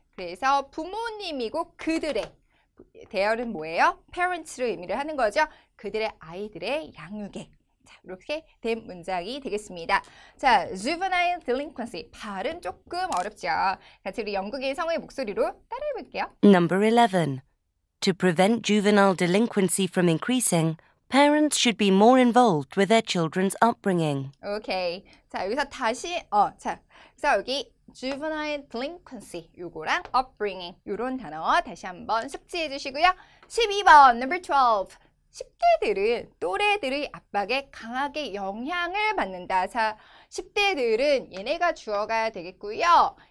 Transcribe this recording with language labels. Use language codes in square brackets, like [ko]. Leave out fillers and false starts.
[ko] 그래서 부모님이고 그들의 대열은 뭐예요? parents를 의미를 하는 거죠. 그들의 아이들의 양육에. 자, 이렇게 된 문장이 되겠습니다. 자, juvenile delinquency. 발음 조금 어렵죠. 같이 우리 영국의 성우의 목소리로 따라해 볼게요. [en] Number 11. To prevent juvenile delinquency from increasing, parents should be more involved with their children's upbringing. [ko] 오케이. 자, 여기서 다시 자, 그래서 여기 juvenile delinquency 요거랑 upbringing 요런 단어 다시 한번 숙지해 주시고요. 12번 number 12. 10대들은 또래들의 압박에 강하게 영향을 받는다. 자, 10대들은 얘네가 주어가 되겠고요.